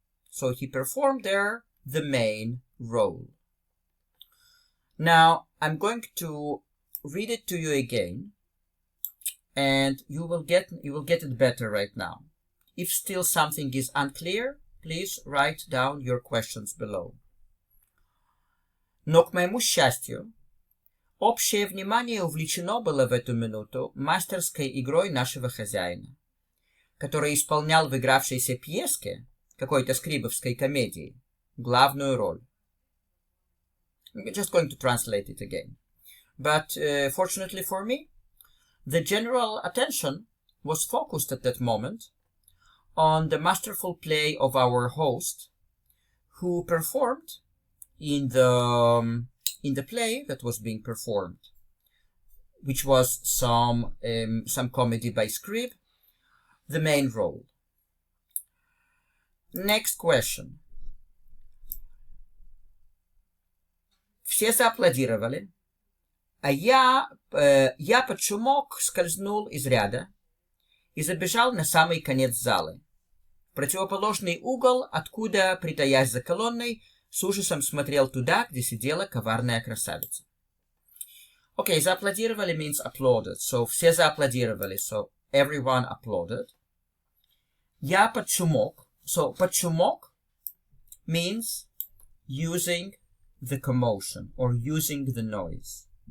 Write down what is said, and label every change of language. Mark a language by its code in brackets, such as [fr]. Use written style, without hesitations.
[en] So he performed there the main role. Now I'm going to read it to you again, and you will get it better right now. If still something is unclear, please write down your questions below. [ru] Но, к моему счастью, общее внимание увлечено было в эту минуту мастерской игрой нашего хозяина, который исполнял в игравшейся пьеске какой-то скрибовской комедии главную роль. [en] I'm just going to translate it again. But fortunately for me, the general attention was focused at that moment on the masterful play of our host, who performed in the play that was being performed, which was some comedy by Scrib, the main role. Next question. [ru] Все зааплодировали, а я под шумок скользнул из ряда и забежал на самый конец залы, в противоположный угол, откуда, притаясь за колонной, с ужасом смотрел туда, где сидела коварная красавица. [en] Okay, зааплодировали means applauded, so [ru] все зааплодировали, [en] so everyone applauded. [ru] Я под шумок, [en] so [ru] под шумок [en] means using the commotion or using the noise.